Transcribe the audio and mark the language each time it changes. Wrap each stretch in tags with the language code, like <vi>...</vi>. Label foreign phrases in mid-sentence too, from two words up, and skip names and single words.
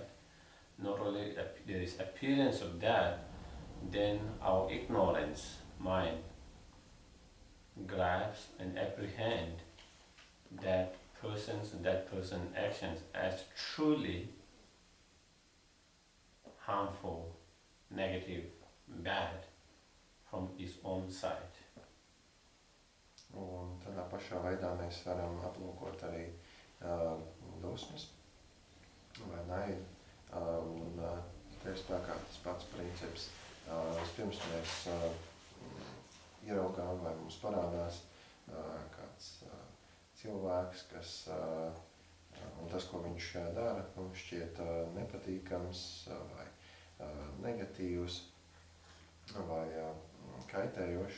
<en>Not only there is appearance of that, then our ignorance mind grasps and apprehend that person's and that person's actions as truly harmful, negative, bad from its own side.</en> <lv>Un tādā pašā veidā mēs varam aplūkot arī dusmas vai naidu. Un te ir spēkā tas pats princips. Vispirms mēs ieraugām vai mums parādās kāds cilvēks, kas, un tas, ko viņš dara, mums šķiet nepatīkams vai negatīvs vai kaitējošs.</lv>